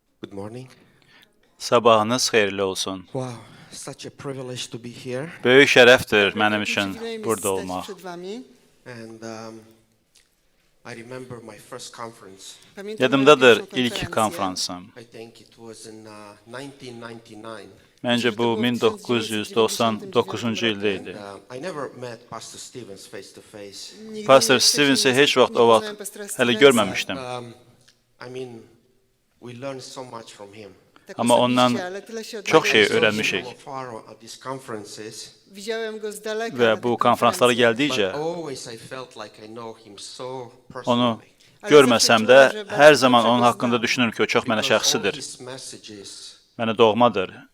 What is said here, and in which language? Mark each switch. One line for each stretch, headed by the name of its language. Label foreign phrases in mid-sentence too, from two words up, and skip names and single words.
English: Good morning.
Azerbaijani: Sabahınız xeyirli olsun.
English: Wow, such a privilege to be here.
Azerbaijani: Böyük şərəfdir mənim üçün burada olmaq.
English: And I remember my first conference.
Azerbaijani: Yadımdadır ilk konferansım.
English: I think it was in 1999.
Azerbaijani: Məncə bu 1999-cu ildə idi.
English: I never met Pastor Stevens face to face.
Azerbaijani: Pastor Stevensi heç vaxt o vaxt hələ görməmişdim.
English: I mean, we learned so much from him.
Azerbaijani: Amma ondan çox şey öyrənmişik. Və bu konferanslara gəldikcə onu görməsəm də hər zaman onun haqqında düşünürüm ki, o çox mənə şəxsidir. Mənə doğmadır.